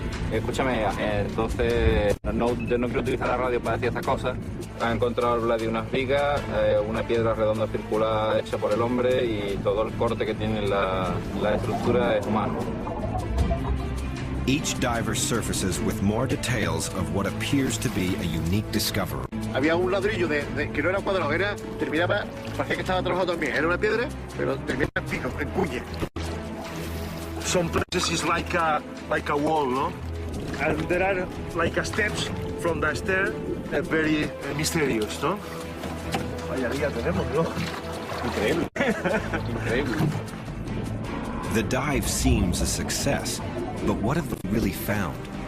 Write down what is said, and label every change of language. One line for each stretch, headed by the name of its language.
Spanish: Escúchame, entonces no quiero utilizar la radio para decir estas cosas. Han encontrado de unas vigas, una piedra redonda circular hecha por el hombre y todo el corte que tiene la estructura es humano.
English: Each diver surfaces with more details of what appears to be a unique discovery.
Spanish: Había un ladrillo que no era cuadrado, terminaba, parecía que estaba trabajado también. Era una piedra, pero terminaba en cuña.
English: Some places is like a wall, no? And there are like steps from the stair, very mysterious, no?
Spanish: Vaya día tenemos, ¿no? Increíble. Increíble.
English: The dive seems a success, but what have they really found?